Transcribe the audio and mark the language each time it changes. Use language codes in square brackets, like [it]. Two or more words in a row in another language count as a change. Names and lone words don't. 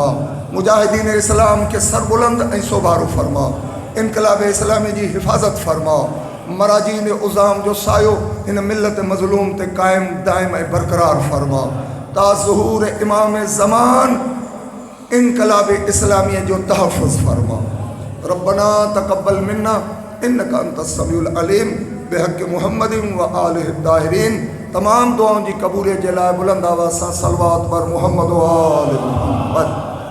[sd] मुजाहिदीन इस्लाम के सरबुलंद ऐं सोभारो फरमा। इनकलाब इस्लामी जी हिफ़ाज़त फरमा। मराजीन उज़ाम जो सायो इन मिलत मज़लूम ते क़ाइम दाइम ऐं बरक़रार फरमा। ता ज़ुहूर इमाम ज़मान इनकलाब इस्लामी जो तहफ़्फ़ुज़ फरमा। [ar] ربنا تقبل منا إنك أنت السميع العليم بحق محمد وآله الطاهرين. [sd] तमाम दुआओं जी क़बूलियत जे लाइ बुलंद आवाज़ सां सलवात पर मुहम्मद व आल मुहम्मद।